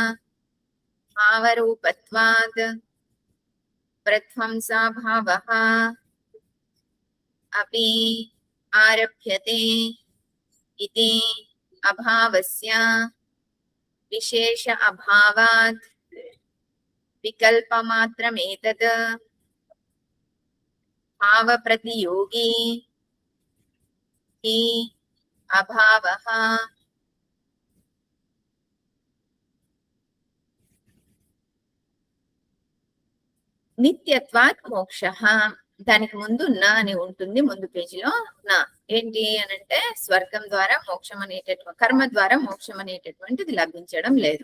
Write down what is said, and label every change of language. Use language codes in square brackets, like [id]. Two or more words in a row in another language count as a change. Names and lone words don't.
[sa] भावरूपत्वात् प्रध्वंसाभावः अपि आरभ्यते इति अभावस्य विशेष अभावात् विकल्पमात्रमेतत् भावप्रतियोगी हि अभावः నిత్యత్వాత్ మోక్షః. [te] దానికి ముందు నా అని ఉంటుంది ముందు పేజీలో. నా ఏంటి అని అంటే స్వర్గం ద్వారా మోక్షం అనేటటువంటి, కర్మ ద్వారా మోక్షం అనేటటువంటిది లభించడం లేదు.